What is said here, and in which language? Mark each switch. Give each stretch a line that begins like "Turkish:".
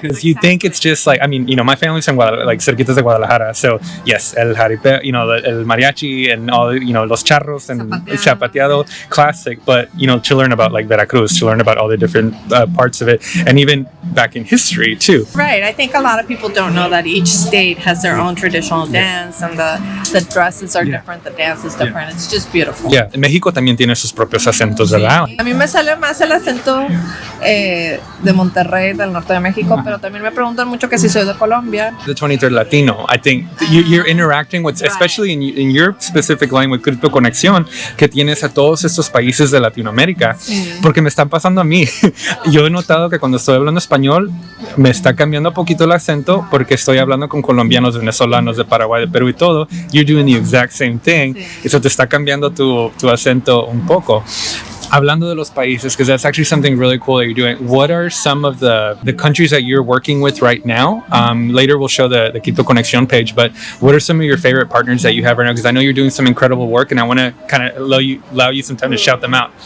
English: Because you think it's just like, I mean, my family's from
Spanish: cerquitas de Guadalajara,
English: so yes,
Spanish: el jaripeo, el mariachi
English: and all,
Spanish: los charros
English: and zapateado, classic, but to learn about like Veracruz, to learn about all the different parts of it, and even back in history too. Right. I think a lot of people don't know that each state has their own traditional dance, and the dresses are different, the dance is different. It's just beautiful.
Spanish: Yeah, México también tiene sus propios acentos, ¿verdad? A mí me sale más el acento de Monterrey, del norte de México, pero también me preguntan mucho que si soy de Colombia.
English: The 23rd Latino. I think you're interacting with, especially in your specific line with CryptoConexión,
Spanish: que tienes a todos estos países de Latinoamérica, porque me están pasando a mí. Yo he notado que cuando estoy hablando español me está cambiando un poquito el acento porque estoy hablando con colombianos, venezolanos, de Paraguay, de Perú y todo.
English: You're doing the exact same thing.
Spanish: Eso te está cambiando tu acento un poco. Hablando de los países,
English: because that's actually something really cool that you're doing. What are some of the countries that you're working with right now? Later we'll show the CryptoConexión page, but what are some of your favorite partners that you have right now? Because I know you're doing some incredible work, and I want to kind of allow you some time to shout them out.